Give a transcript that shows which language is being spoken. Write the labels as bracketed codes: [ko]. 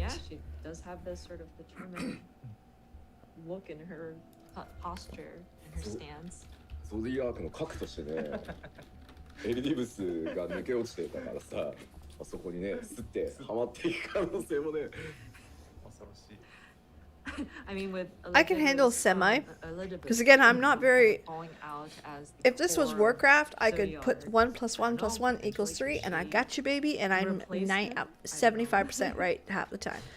[en] Yeah, she does have this sort of determined look in her posture and her stance. [ja] ゾディアークの核としてね、エリディブスが抜け落ちてたからさ、あそこにね、スッてはまっていく可能性もね、恐ろしい。 [en] I mean, with I can handle semi, because again, I'm not very... If this was Warcraft, I could put 1 + 1 + 1 = 3, and I got you, baby, and I'm 75% right half the time.